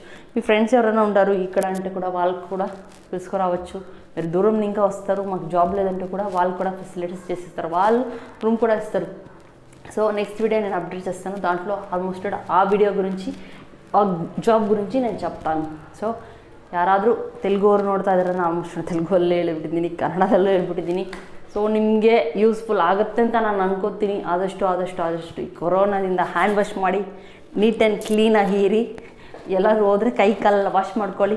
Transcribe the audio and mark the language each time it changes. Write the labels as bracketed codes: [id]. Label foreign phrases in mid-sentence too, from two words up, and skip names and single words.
[te] మీ ఫ్రెండ్స్ ఎవరైనా ఉంటారు ఇక్కడ అంటే కూడా వాళ్ళకు కూడా తీసుకురావచ్చు. మీరు దూరం ఇంకా వస్తారు, మాకు జాబ్ లేదంటే కూడా వాళ్ళు కూడా ఫెసిలిటీస్ చేసిస్తారు, వాళ్ళు రూమ్ కూడా ఇస్తారు. సో [en] next video [te] నేను అప్డేట్ చేస్తాను. దాంట్లో ఆల్మోస్ట్ ఆ వీడియో గురించి, ఆ ಜಾಬ್ ಗುరించి నేను చెప్తాను. [kn] ಸೊ ಯಾರಾದರೂ ತೆಲುಗುವರು ನೋಡ್ತಾ ಇದ್ದಾರೆ, ನಾನು ಆಲ್ಮೋಸ್ಟ್ ತೆಲುಗಲ್ಲೇ ಹೇಳ್ಬಿಟ್ಟಿದ್ದೀನಿ, ಕನ್ನಡದಲ್ಲೂ ಹೇಳ್ಬಿಟ್ಟಿದ್ದೀನಿ. ಸೊ ನಿಮಗೆ ಯೂಸ್ಫುಲ್ ಆಗುತ್ತೆ ಅಂತ ನಾನು ಅನ್ಕೋತೀನಿ. ಆದಷ್ಟು ಈ ಕೊರೋನಾದಿಂದ [en] hand wash [kn] ಮಾಡಿ [en] neat and cleanಆಗಿ [kn] ಇರಿ. ಎಲ್ಲರೂ ಹೋದರೆ ಕೈ ಕಾಲೆಲ್ಲ ವಾಶ್ ಮಾಡ್ಕೊಳ್ಳಿ.